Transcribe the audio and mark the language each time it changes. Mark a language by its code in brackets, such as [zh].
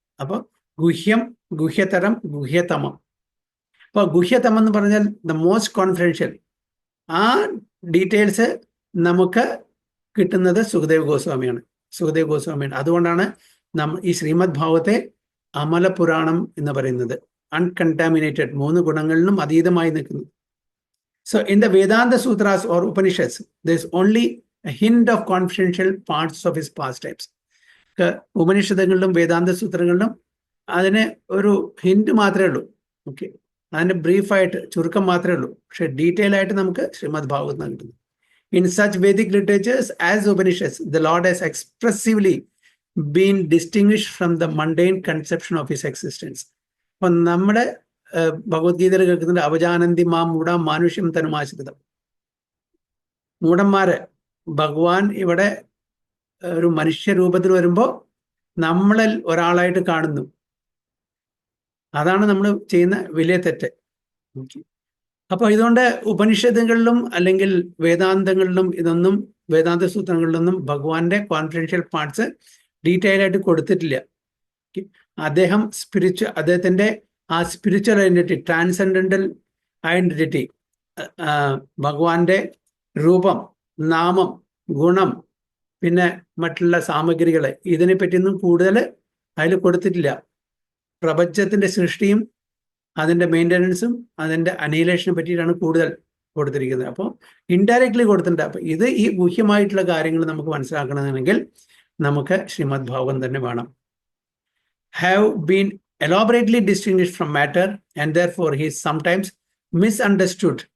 [ml] അപ്പോൾ ഗുഹ്യം, ഗുഹ്യതരം, ഗുഹ്യതമം. അപ്പോൾ ഗുഹ്യതമം എന്ന് പറഞ്ഞാൽ [en] The most confidential. [ml] ആ ഡീറ്റെയിൽസ് നമുക്ക് കിട്ടുന്നത് സുഖദേവ് ഗോസ്വാമിയാണ്. അതുകൊണ്ടാണ് ഈ ശ്രീമദ് ഭാഗവത്തെ അമലപുരാണം എന്ന് പറയുന്നത്. അൺകണ്ടാമിനേറ്റഡ്, 3 ഗുണങ്ങളിലും അതീതമായി നിൽക്കുന്നു. [en] So in the Vedanta Sutras or Upanishads, there is only a hint of confidential parts of his pastimes. [ml] ഉപനിഷത്തുകളിലും വേദാന്ത സൂത്രങ്ങളിലും അതിന് ഒരു ഹിന്റ് മാത്രമേ ഉള്ളൂ. ഓക്കെ, അതിന്റെ ബ്രീഫായിട്ട് ചുരുക്കം മാത്രമേ ഉള്ളൂ. പക്ഷെ ഡീറ്റെയിൽ ആയിട്ട് നമുക്ക് ശ്രീമദ് ഭാഗവതം കിട്ടുന്നു. [en] In such Vedic literatures as Upanishads, the Lord has expressively been distinguished from the mundane conception of his existence. [ml] അപ്പൊ നമ്മുടെ ഭഗവത്ഗീതയിൽ കേൾക്കുന്നുണ്ട്, [sa] അവജാനന്തി മാം മൂഢം മാനുഷ്യം തനുമാശ്രിതം. [ml] മൂഢന്മാര് ഭഗവാൻ ഇവിടെ ഒരു മനുഷ്യ രൂപത്തിൽ വരുമ്പോൾ നമ്മളിൽ ഒരാളായിട്ട് കാണുന്നു. അതാണ് നമ്മൾ ചെയ്യുന്ന വലിയ തെറ്റ്. അപ്പൊ ഇതുകൊണ്ട് ഉപനിഷത്തുകളിലും അല്ലെങ്കിൽ വേദാന്തങ്ങളിലും ഇതൊന്നും, വേദാന്ത സൂത്രങ്ങളിലൊന്നും ഭഗവാന്റെ കോൺഫിഡൻഷ്യൽ പാർട്സ് ഡീറ്റെയിൽ ആയിട്ട് കൊടുത്തിട്ടില്ല. അദ്ദേഹം അദ്ദേഹത്തിന്റെ ആ സ്പിരിച്വൽ ഐഡന്റിറ്റി, ട്രാൻസെൻഡന്റൽ ഐഡന്റിറ്റി, ഭഗവാന്റെ രൂപം, നാമം, ഗുണം, പിന്നെ മറ്റുള്ള സാമഗ്രികൾ, ഇതിനെ പറ്റിയൊന്നും കൂടുതൽ അതിൽ കൊടുത്തിട്ടില്ല. പ്രപഞ്ചത്തിന്റെ സൃഷ്ടിയും അതിന്റെ മെയിൻ്റനൻസും അതിന്റെ അനീലേഷനെ പറ്റിയിട്ടാണ് കൂടുതൽ കൊടുത്തിരിക്കുന്നത്. അപ്പോൾ ഇൻഡയറക്ട്ലി കൊടുത്തിട്ടുണ്ട്. അപ്പൊ ഇത് ഈ ഗുഹ്യമായിട്ടുള്ള കാര്യങ്ങൾ നമുക്ക് മനസ്സിലാക്കണമെങ്കിൽ നമുക്ക് ശ്രീമദ് ഭാഗവതം തന്നെ വേണം. [en] Have been elaborately distinguished from matter, and therefore he is sometimes misunderstood